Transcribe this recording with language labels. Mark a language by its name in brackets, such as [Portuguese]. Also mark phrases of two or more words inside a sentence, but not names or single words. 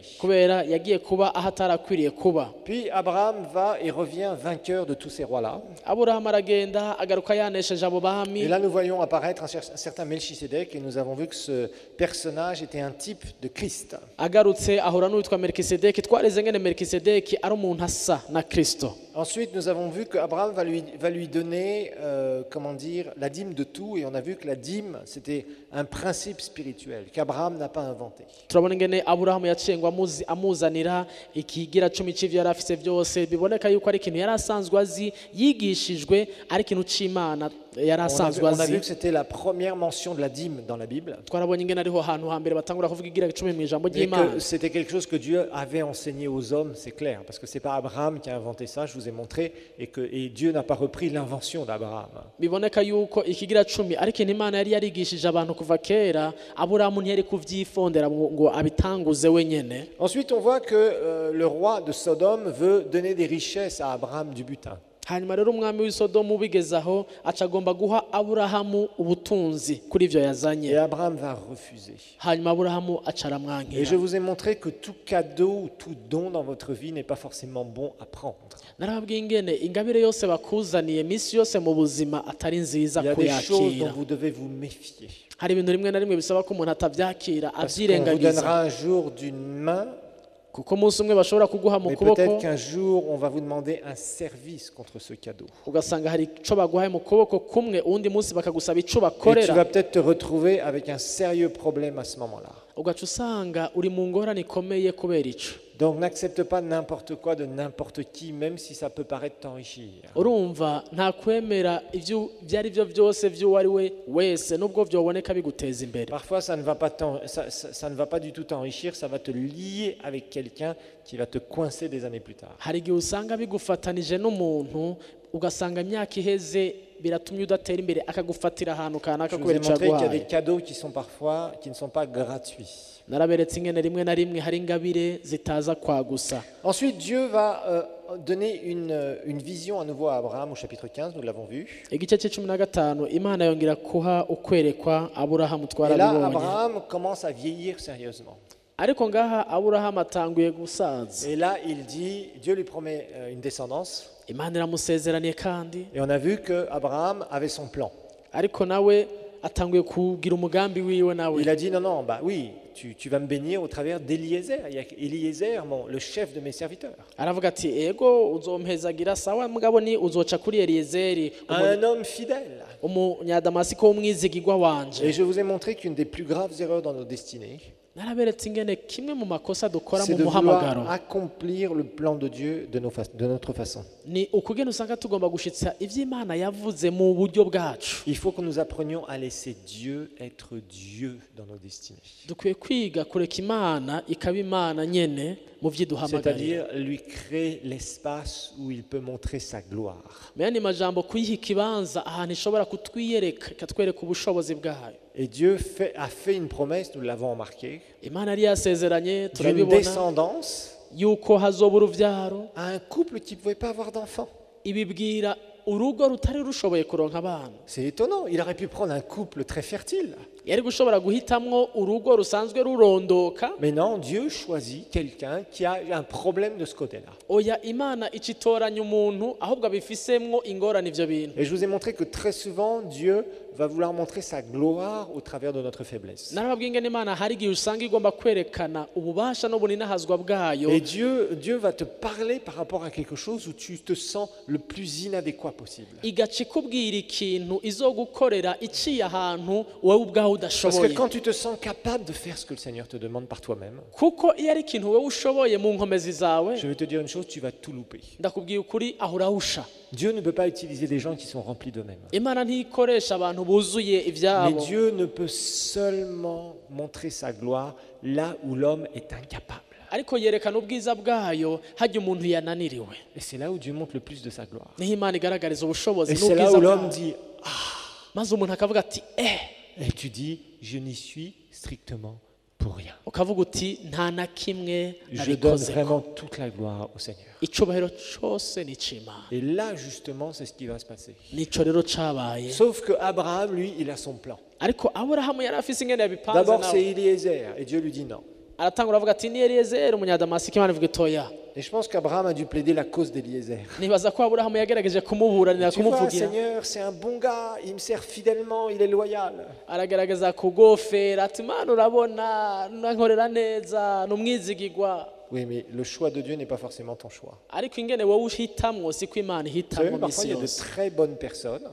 [Rundi] kubera yagiye kuba aho atarakwiriye kuba. [French] Puis Abraham va et revient vainqueur de tous ces rois-là. [Rundi] Aburahamu aragenda agaruka yanesheje abo bami. [French] Et là, nous voyons apparaître un certain Melchisédek et nous avons vu que ce personnage était un type de Christ. [Rundi] Agarutse ahura n'uwitwa Melkisedeki, twareze ngene Melkisedeki ari umuntu asa na Kristo. [French] Ensuite, nous avons vu qu'Abraham va lui donner, comment dire, la dîme de tout. Et on a vu que la dîme, c'était un principe spirituel qu'Abraham n'a pas inventé. [Rundi] Turabona ingene Aburahamu yaciye ngo amuzanira ikigira cumi c'ivyo yari afise byose, biboneka yuko ari ikintu yari asanzwe azi, yigishijwe ari ikintu c'Imana yari asanzwe [French] On a [Rundi] azi. [French] vu que c'était la première mention de la dîme dans la Bible. [Rundi] Twarabonye ingene ariho hantu hambere batangura kuvuga igira cumi mu ijambo [French] Et [Rundi] ry'Imana. [French] que c'était quelque chose que Dieu avait enseigné aux hommes, c'est clair. Parce que c'est pas Abraham qui a inventé ça, je vous ai montré. Et Dieu n'a pas repris l'invention d'Abraham. [Rundi] Biboneka yuko ikigira cumi ari ikintu Imana yari yarigishije abantu kuva kera, Aburahamu ntiyari kuvyifondera ngo abitanguze wenyene. [French] Ensuite, on voit que le roi de Sodome veut donner des richesses à Abraham du butin. [Rundi] Hanyuma rero umwami w'Isodomu ubigezaho acagomba guha Aburahamu ubutunzi kuri ivyo [French] Et [Rundi] yazanye. [French] Abraham va refuser. [Rundi] Hanyuma Aburahamu [French] Et je [Rundi] acaramwankira. [French] vous ai montré que tout cadeau ou tout don dans votre vie n'est pas forcément bon à prendre. [Rundi] Narababwiye ingene ingabire yose bakuzaniye misi yose mu buzima atari nziza [French] Il y a des choses dont [Rundi] kuyakira. [French] vous devez vous méfier. [Rundi] Hari ibintu rimwe na rimwe bisaba ko umuntu atavyakira [French] Parce qu'on vous [Rundi] avyirengagiza, [French] donnera un jour d'une main, [Rundi] kuko umunsi umwe bashobora kuguha mu [French] mais [Rundi] kuboko [French] peut-être qu'un jour, on va vous demander un service contre ce cadeau. [Rundi] ugasanga hari ico baguhaye mu kuboko kumwe, uwundi munsi bakagusaba ico [French] Et tu [Rundi] bakorera, [French] vas peut-être te retrouver avec un sérieux problème à ce moment-là. [Rundi] ugaca usanga uri mu ngorane ikomeye kubera ico. [French] Donc n'accepte pas n'importe quoi de n'importe qui, même si ça peut paraître t'enrichir. [Rundi] Urumva nta kwemera ivyo byari byo byose vy'uwo ari we wese nubwo vyoboneka biguteza imbere. [French] Parfois, ça ne va pas du tout t'enrichir, ça va te lier avec quelqu'un qui va te coincer des années plus tard. [Rundi] Hari igihe usanga bigufatanije n'umuntu ugasanga imyaka iheze biratumye udatera imbere akagufatira ahantu kanaka [French] Je vous ai [Rundi] kubera ico [French] montré qu'il y a des [Rundi] yaguhaye. [French] cadeaux qui sont parfois, qui ne sont pas gratuits. [Rundi] Naraberetse ingene rimwe na rimwe hari ingabire zitaza kwagusa. [French] Ensuite, Dieu va donner une vision à nouveau à Abraham au chapitre 15, nous l'avons vu. [Rundi] Igice c'15 Imana yongera kuha ukwerekwa Aburahamu [French] Et là, [Rundi] twarabibonye. [French] Abraham commence à vieillir sérieusement. [Rundi] Ariko ngaha Aburahamu atanguye gusaza. [French] Et là, il dit, Dieu lui promet une descendance. [Rundi] Imana iramusezeraniye kandi, [French] Et on a vu qu'Abraham avait son plan. [Rundi] ariko nawe atanguye kugira umugambi wiwe nawe. [French] Il a dit, non, non, bah oui, tu vas me bénir au travers d'Eliezer. Il y a Eliezer, le chef de mes serviteurs. [Rundi] Aravuga ati ego uzompezagira sawa mugabo ni uzoca kuri Eliyezeri [French] Un homme fidèle. [Rundi] umunyadamasiko w'umwizigirwa wanje. [French] Et je vous ai montré qu'une des plus graves erreurs dans nos destinées, [Rundi] Naraberetse ingene kimwe mu makosa dukora [French] c'est [Rundi] mu [French] de [Rundi] muhamagaro [French] vouloir accomplir le plan de Dieu de notre façon. [Rundi] ni ukugena usanga tugomba gushitsa ivy'Imana yavuze mu buryo bwacu. [French] Il faut que nous apprenions à laisser Dieu être Dieu dans nos destinées. [Rundi] Dukwiye kwiga kureka Imana ikaba Imana nyene mu vyiduhamagarira. [French] C'est-à-dire lui créer l'espace où il peut montrer sa gloire. [Rundi] Meyani majambo kuyiha ikibanza ahantu ishobora kutwiyereka ikatwereka ubushobozi bwayo. [French] Et Dieu a fait une promesse, nous l'avons remarqué, [Rundi] Imana yari yasezeranye [French] d'une [Rundi] turabibona [French] descendance [Rundi] yuko hazoba uruvyaro, [French] à un couple qui ne pouvait pas avoir d'enfants. [Rundi] ibibwira urugo rutari rushoboye kuronka abana. [French] C'est étonnant, il aurait pu prendre un couple très fertile. [Rundi] Yari gushobora guhitamwo urugo rusanzwe rurondoka. [French] Mais non, Dieu choisit quelqu'un qui a un problème de ce côté-là. [Rundi] Oya Imana icitoranya umuntu ahubwo abifisemwo ingorane ivyo bintu. [French] Et je vous ai montré que très souvent, Dieu va vouloir montrer sa gloire au travers de notre faiblesse. [Rundi] Narababwiye ingene Imana hari igihe usanga igomba kwerekana ububasha n'ubuninahazwa bwayo. [French] Et Dieu va te parler par rapport à quelque chose où tu te sens le plus inadéquat possible. [Rundi] Igaca ikubwira ikintu izogukorera iciye ahantu wowe ubwawe [French] Parce que [Rundi] udashoboye. [French] quand tu te sens capable de faire ce que le Seigneur te demande par toi-même, [Rundi] Kuko iyo ari ikintu wowe ushoboye mu nkomezi zawe, [French] je vais te dire une chose, tu vas tout louper. [Rundi] ndakubwiye ukuri aho urahusha. [French] Dieu ne peut pas utiliser des gens qui sont remplis d'eux-mêmes. [Rundi] Imana ntikoresha abantu buzuye [French] Mais [Rundi] ivyabo. [French] Dieu ne peut seulement montrer sa gloire là où l'homme est incapable. [Rundi] Ariko yerekana ubwiza bwayo hajya umuntu yananiriwe. [French] Et c'est là où Dieu montre le plus de sa gloire. [Rundi] Niho Imana igaragariza ubushobozi [French] Et c'est là [Rundi] n'ubwiza [French] où l'homme [Rundi] bwayo. [French] dit, [Rundi] Maze umuntu akavuga ati [French] et tu dis, je n'y suis strictement pour rien. [Rundi] ukavuga uti nta na kimwe [French] Je donne [Rundi] nabikoze [French] vraiment toute la gloire au Seigneur. [Rundi] icubahiro cose ni ic'Imana. [French] Et là, justement, c'est ce qui va se passer. [Rundi] nico rero cabaye. [French] Sauf que Abraham, lui, il a son plan. [Rundi] ariko aburahamu yari afise ingene yabipanze [French] D'abord, [Rundi] nawe [French] c'est Eliezer, et Dieu lui dit non. [Rundi] aratangura avuga ati ni Eliyezeri umunyadamasiko Imana ivuga itoya. [French] Et je pense qu'Abraham a dû plaider la cause d'Eliezer. [Rundi] nibaza ko aburahamu yagerageje kumuburanira [French] Tu vois, [Rundi] kumuvugira [French] Seigneur, c'est un bon gars, il me sert fidèlement, il est loyal. [Rundi] aragerageza kugofera ati Mana urabona nankorera neza numwizigirwa. [French] Oui, mais le choix de Dieu n'est pas forcément ton choix. [Rundi] ariko ingene wowe uhitamwo siko Imana [French] Vous savez, [Rundi] ihitamwo [French] parfois, [Rundi] misi [French] il y a de [Rundi] yose. [French] très bonnes personnes